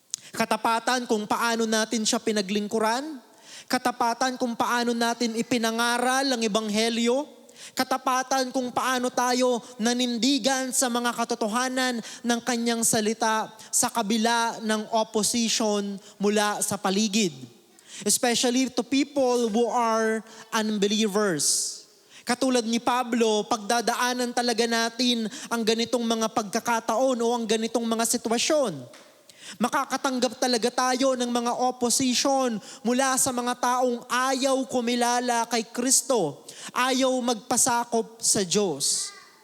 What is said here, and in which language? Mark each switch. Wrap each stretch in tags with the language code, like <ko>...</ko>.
<tl>Katapatan kung paano natin siya pinaglingkuran, katapatan kung paano natin ipinangaral ang Ebanghelyo, katapatan kung paano tayo nanindigan sa mga katotohanan ng kanyang salita sa kabila ng opposition mula sa paligid.</tl> <en>Especially to people who are unbelievers.</en> <tl>Katulad ni Pablo, pagdadaanan talaga natin ang ganitong mga pagkakataon o ang ganitong mga sitwasyon. Makakatanggap talaga tayo ng mga opposition mula sa mga taong ayaw kumilala kay Kristo, ayaw magpasakop sa Diyos.</tl>